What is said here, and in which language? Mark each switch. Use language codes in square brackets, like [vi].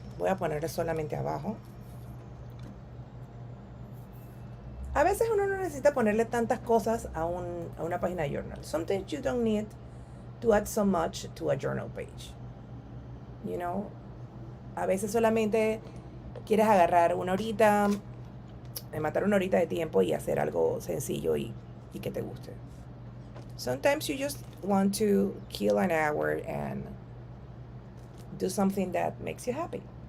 [es] Voy a ponerle solamente abajo. A veces uno no necesita ponerle tantas cosas a una página de journal. [en] Sometimes you don't need to add so much to a journal page. You know? [es] A veces solamente quieres agarrar una horita, matar una horita de tiempo y hacer algo sencillo y que te guste. [en] Sometimes you just want to kill an hour and do something that makes you happy.